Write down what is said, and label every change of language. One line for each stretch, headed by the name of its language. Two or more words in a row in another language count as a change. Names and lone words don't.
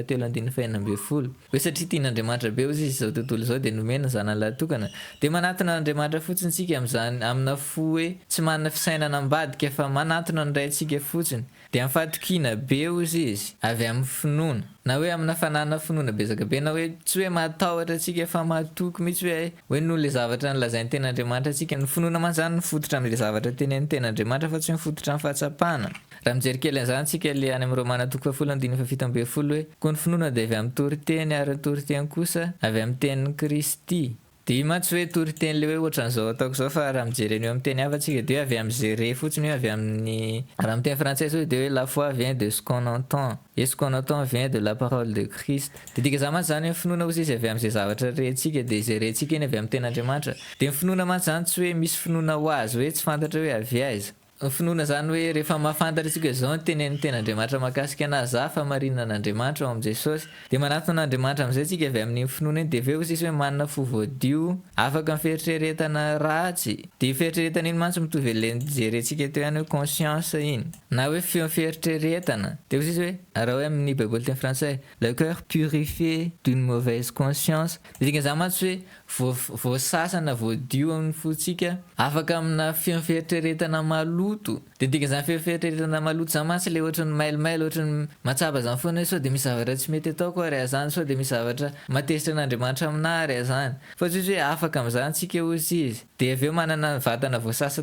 Malagasy: 7:12 hoe satria tian'Andriamanitra be ozy izy zao tontolo zao de nomena zanany latokana de manatona n'Andriamanitra fotsiny tsika am'zany amina fo hoe tsy manana fisainana ambadika fa manatona ny raintsika fotsiny de amin'ny fahatokina be ozy izy avy amin'ny finoana na hoe amina fanana finoana bezaka be na hoe tsy hoe matahotra atsika fa matoky mihitsy hoe noho le zavatra nylazain'ny ten'Andriamanitra atsika ny finoana man zany nifototra am'le zavatra tenen'ny ten'Andriamanitra fa tsy mifototra amin'ny fahatsapana raha mijery kely an'izany tsika le any amin'ny Romana 12:17 hoe koa ny finoana de avy amin'ny toriteny ary ny toriteny kosa avy amin'ny tenin'ny Kristy de io mantsy hoe toriteny le hoe ohatran'izao ataoko zao fa raha mijery an'io amin'ny teny hafa tsika de hoe avy amin'ny zere fotsiny hoe avy amin'ny raha miteny frantsay zao de hoe
French: la foi vient de ce qu'on entend et ce qu'on entend vient de la parole de Christ
Malagasy: de dika zany mantsy zany hoe finoana ozy izy avy amin'izay zavatra rentsika de izay rentsika iny avy amin'ny ten'Andriamanitra de ny finoana mantsy zany tsy hoe misy finoana ho azy hoe tsy fantatra hoe avy aiza finoana zany hoe rehefa mahafantatra atsika hoe zao ny tenen'ny ten'Andriamanitra mahakasika anazy za fa marinina n'Andriamanitra ao am' Jesosy de manatona n'Andriamanitra am'izay tsika avy amin'iny finoana iny de aveo izy hoe manana fo voadio afaka fieritreretana ratsy de fieritreretana iny mantsy mitovy le jerentsika teo ihany hoe conscience iny na hoe fieritreretana de izy hoe raha hoe amin'ny baiboly teny frantsay
French: le cœur purifié d'une mauvaise conscience
Malagasy: de dikan'izany mantsy hoe voasasana voadio amin'ny fotsika afaka amina fieritreretana maloto de dikan'izany fieritreretana maloto zany mantsy le ohatran'ny mailomailo ohatran'ny matsapa zany foana hoe sao de misy zavatra tsy mety atao koa raha zany sao de misy zavatra matezitra n'Andriamanitra aminah raha zany fa tsy hoe afaka am'izany tsika ozy izy de aveo manana vatana voasasa